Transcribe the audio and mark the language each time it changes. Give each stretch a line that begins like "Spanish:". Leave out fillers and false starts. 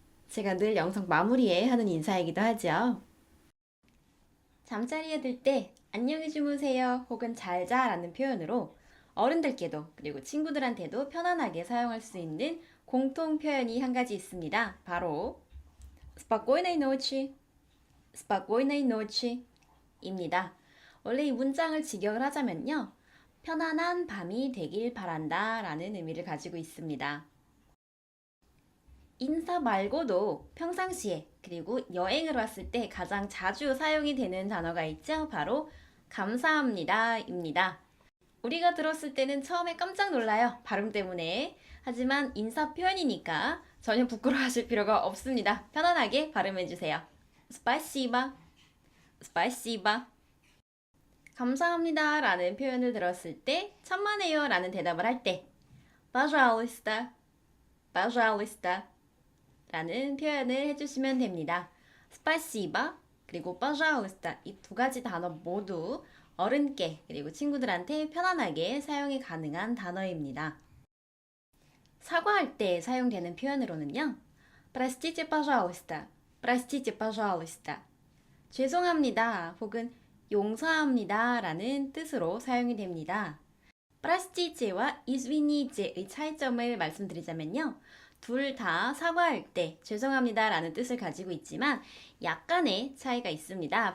Korean: 제가 늘 영상 마무리에 하는 인사이기도 하죠. 잠자리에 들 때 안녕히 주무세요 혹은 잘 자라는 표현으로 어른들께도 그리고 친구들한테도 편안하게 사용할 수 있는 공통 표현이 한 가지 있습니다. 바로
Russian: спокойной ночи, спокойной ночи
Korean: 입니다. 원래 이 문장을 직역을 하자면요. 편안한 밤이 되길 바란다 라는 의미를 가지고 있습니다. 인사 말고도 평상시에 그리고 여행을 왔을 때 가장 자주 사용이 되는 단어가 있죠. 바로 감사합니다 입니다. 우리가 들었을 때는 처음에 깜짝 놀라요. 발음 때문에. 하지만 인사 표현이니까 전혀 부끄러워하실 필요가 없습니다. 편안하게 발음해주세요. 스파시바, 스파시바. 감사합니다 라는 표현을 들었을 때 천만에요 라는 대답을 할 때
Russian: пожалуйста, пожалуйста
Korean: 라는 표현을 해주시면 됩니다. 스파시바 그리고 пожалуйста 이 두 가지 단어 모두 어른께 그리고 친구들한테 편안하게 사용이 가능한 단어입니다. 사과할 때 사용되는 표현으로는요.
Russian: Простите, пожалуйста, простите, пожалуйста.
Korean: 죄송합니다 혹은 용서합니다 라는 뜻으로 사용이 됩니다. простите와 извините 의 차이점을 말씀드리자면요. 둘 다 사과할 때 죄송합니다 라는 뜻을 가지고 있지만 약간의 차이가 있습니다.